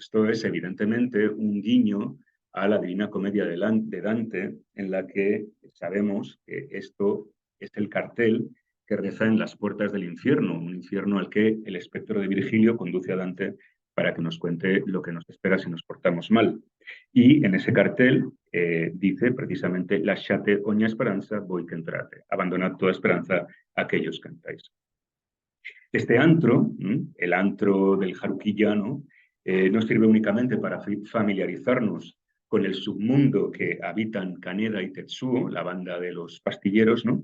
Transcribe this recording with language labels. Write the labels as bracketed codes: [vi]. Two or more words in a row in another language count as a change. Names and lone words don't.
[es] Esto es evidentemente un guiño a la Divina Comedia de Dante, en la que sabemos que esto es el cartel que reza en las puertas del infierno, un infierno al que el espectro de Virgilio conduce a Dante para que nos cuente lo que nos espera si nos portamos mal. Y en ese cartel dice precisamente [it] lasciate ogni speranza voi che entrate, [es] abandonad toda esperanza a aquellos que entráis. Este antro, el antro del Harukiya, no sirve únicamente para familiarizarnos con el submundo que habitan Kaneda y Tetsuo, la banda de los pastilleros, ¿no?